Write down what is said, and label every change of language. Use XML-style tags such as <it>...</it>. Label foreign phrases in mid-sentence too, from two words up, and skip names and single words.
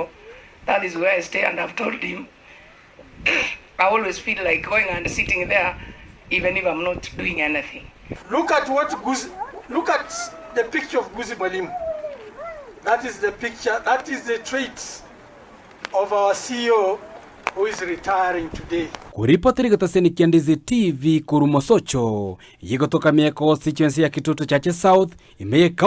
<en>That is where I stay, and I've told him I always feel like going and sitting there even if I'm not doing anything. Look at look at the picture of Gusii Mwalimu. That is the picture, that is the traits of our CEO who is retiring today.</en> <guz>kuripotiri gotaseni kia Ndizi TV kurumosocho yigotoka mieko constituency ya Kitutu Chache South imeye</guz>